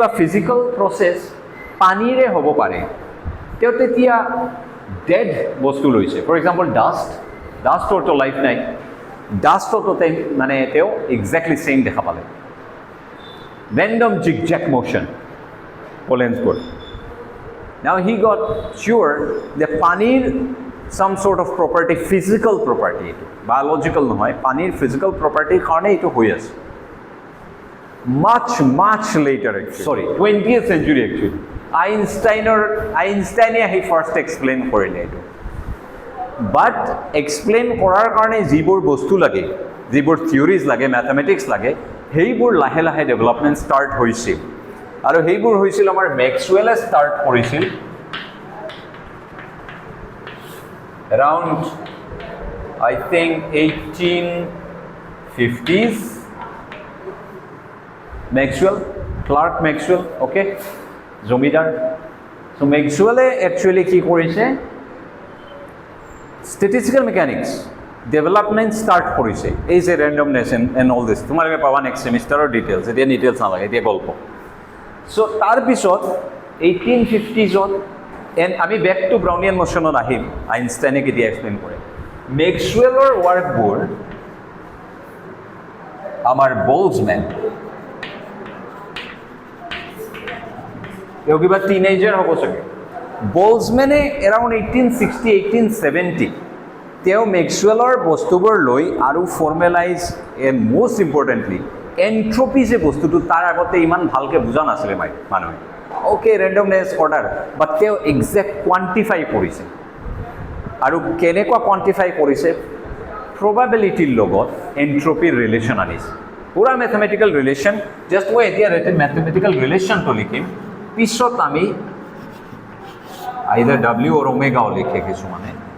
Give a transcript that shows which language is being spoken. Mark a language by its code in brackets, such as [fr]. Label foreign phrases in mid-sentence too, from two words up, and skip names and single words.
[as] ফিজিকেল প্ৰচেছ পানীৰে হ'ব পাৰে তেওঁ তেতিয়া ডেড বস্তু লৈছে [en] for example [as] ডাষ্টৰতো লাইফ নাই ডাষ্টতো মানে তেওঁ [en] exactly same [as] দেখা পালে [en] random zigzag motion [as] পোলেন্সবোৰ [en] now he got sure [as] যে পানীৰ [en] some sort of property physical property [as] এইটো biological নহয় পানীৰ [en] physical property [as] কাৰণে এইটো হৈ আছে [en] much later actually sorry 20th century actually [as] আইনষ্টাইনে আহি ফাৰ্ষ্ট এক্সপ্লেইন কৰিলে এইটো বাট এক্সপ্লেইন কৰাৰ কাৰণে যিবোৰ বস্তু লাগে যিবোৰ থিয়ৰিজ লাগে মেথমেটিক্স লাগে সেইবোৰ লাহে লাহে ডেভেলপমেণ্ট ষ্টাৰ্ট হৈছিল আৰু সেইবোৰ হৈছিল আমাৰ মেক্সৱেলে ষ্টাৰ্ট কৰিছিল [en] around I think 1850s Clerk Maxwell okay জমিদাৰ so Maxwell actually কি [as] কৰিছে [en] statistical mechanics development start [as] কৰিছে এই যে [en] randomness and all this [as] তোমালোকে পাবা নেক্সট সেমিষ্টাৰৰ ডিটেইলছ এতিয়া ডিটেইলছ নালাগে এতিয়া গল্প so তাৰ পিছত 1850s এণ্ড আমি [en] back to [as] ব্ৰাউনিয়ান মোশ্যনত আহিম আইনষ্টাইনে কেতিয়া এক্সপ্লেইন কৰে মেক্সৱেলৰ ৱৰ্কবোৰ আমাৰ বলজমেন তেওঁ কিবা টিনেজাৰ হ'ব চাগে বলজমেনে এৰাউণ্ড 1860 1870 তেওঁ মেক্সৱেলৰ বস্তুবোৰ লৈ আৰু ফৰ্মেলাইজ [en] most importantly [as] এন্ট্ৰপি যে বস্তুটো তাৰ আগতে ইমান ভালকৈ বুজা নাছিলে মানুহে অ'কে [en] randomness order [as] বাট তেওঁ এক্সেক্ট কোৱান্টিফাই কৰিছে আৰু কেনেকুৱা কোৱান্টিফাই কৰিছে প্ৰবাবিলিটিৰ লগত এন্ট্ৰপিৰ ৰিলেশ্যন আনিছে পুৰা [en] mathematical relation [as] জাষ্ট মই এতিয়া [en] mathematical relation [as] লিখিম পিছত আমি আইদাৰ ডাব্লিউ অৰ ওমেগাও লিখে কিছুমানে